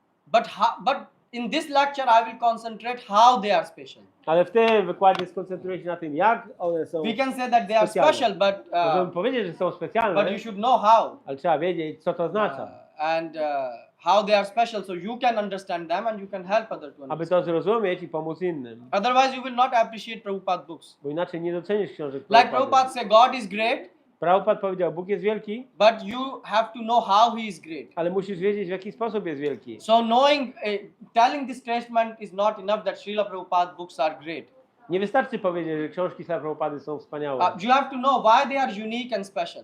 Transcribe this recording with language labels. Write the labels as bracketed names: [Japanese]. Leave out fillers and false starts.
[English] But in this lecture I will concentrate how they are special. [Polish] Ale w tym wykładzie skoncentruję się na tym, jak one są. [English] We can say that they are [Polish] Specjalne. [English] special, but [Polish] Możemy powiedzieć, że są specjalne, [English] but you should know how. [Polish] ale trzeba wiedzieć, co to oznacza. [English] And how they are special, so you can understand them and you can help others to [Polish] Aby [English] understand. [Polish] to zrozumieć i pomóc innym. [English] Otherwise, you will not appreciate Prabhupada books. [Polish] Bo inaczej nie docenisz książek [English] Like [Polish] Prabhupady. [English] Prabhupada said, God is great, [Polish] Prabhupada powiedział, Bóg jest wielki, [English] but you have to know how He is great. [Polish] ale musisz wiedzieć, w jaki sposób jest wielki. [English] So knowing, telling this statement is not enough that Srila Prabhupada books are great. [Polish] Nie wystarczy powiedzieć, że książki Śla Prabhupady są wspaniałe. [English] You have to know why they are unique and special.